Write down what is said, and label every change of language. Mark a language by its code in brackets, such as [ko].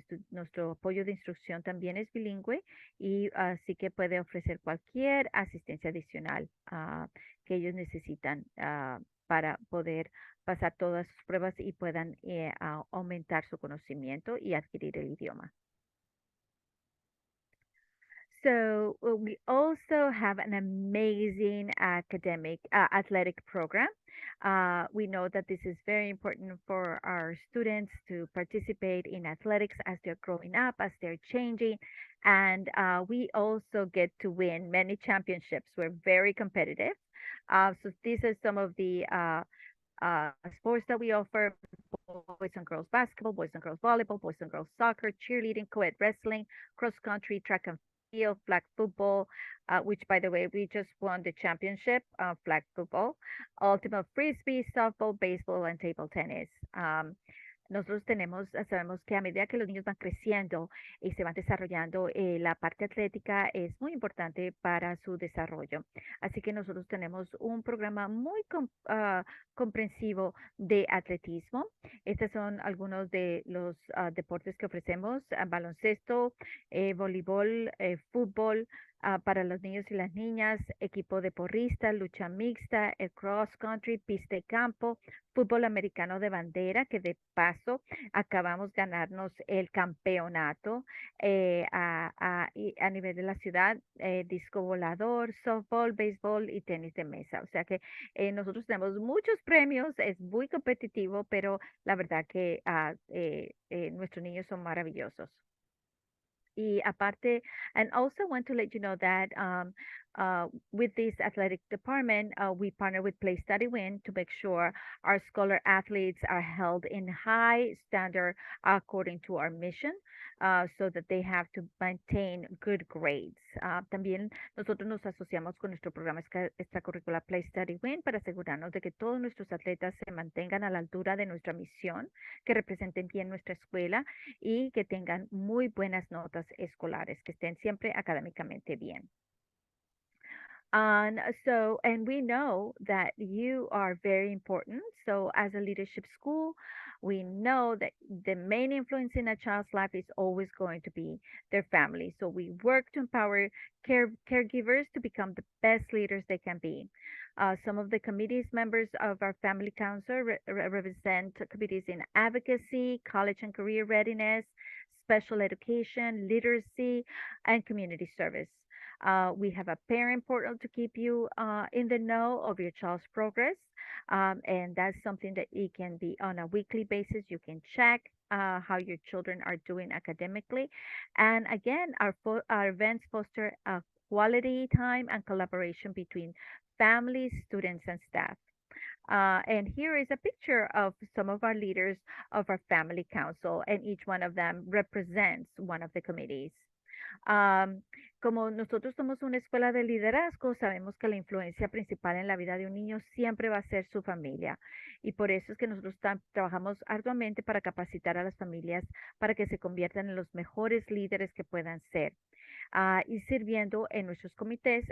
[es] Nuestro apoyo de instrucción también es bilingüe y así que puede ofrecer cualquier asistencia adicional que ellos necesitan para poder pasar todas sus pruebas y puedan aumentar su conocimiento y adquirir el idioma. [en] So we also have an amazing athletic program. We know that this is very important for our students to participate in athletics as they're growing up, as they're changing. And we also get to win many championships. We're very competitive. So these are some of the sports that we offer: boys and girls basketball, boys and girls volleyball, boys and girls soccer, cheerleading, co-ed wrestling, cross country, track and field, flag football, which by the way, we just won the championship of flag football, ultimate frisbee, softball, baseball, and table tennis. [es] Nosotros sabemos que a medida que los niños van creciendo y se van desarrollando, la parte atlética es muy importante para su desarrollo. Así que nosotros tenemos un programa muy comprensivo de atletismo. Estos son algunos de los deportes que ofrecemos: baloncesto, voleibol, fútbol, para los niños y las niñas, equipo de porristas, lucha mixta, el cross country, pista de campo, fútbol americano de bandera, que de paso acabamos de ganarnos el campeonato a nivel de la ciudad, disco volador, softball, béisbol y tenis de mesa. O sea que nosotros tenemos muchos premios, es muy competitivo, pero la verdad que nuestros niños son maravillosos. Y aparte, [en] and also want to let you know that with this athletic department, we partner with Play Study Win to make sure our scholar athletes are held in high standard according to our mission, so that they have to maintain good grades. [es] También nosotros nos asociamos con nuestro programa extracurricular Play Study Win para asegurarnos de que todos nuestros atletas se mantengan a la altura de nuestra misión, que representen bien nuestra escuela y que tengan muy buenas notas escolares, que estén siempre académicamente bien. [en] And we know that you are very important. So as a leadership school, we know that the main influence in a child's life is always going to be their family. So we work to empower caregivers to become the best leaders they can be. Some of the committees members of our family council represent committees in advocacy, college and career readiness, special education, literacy, and community service. We have a parent portal to keep you in the know of your child's progress. And that's something that it can be on a weekly basis. You can check how your children are doing academically. And again, our events foster a quality time and collaboration between families, students, and staff. And here is a picture of some of our leaders of our family council, and each one of them represents one of the committees. [es] Am, Como nosotros somos una escuela de liderazgo, sabemos que la influencia principal en la vida de un niño siempre va a ser su familia. Y por eso es que nosotros trabajamos arduamente para capacitar a las familias para que se conviertan en los mejores líderes que puedan ser, y sirviendo en nuestros comités.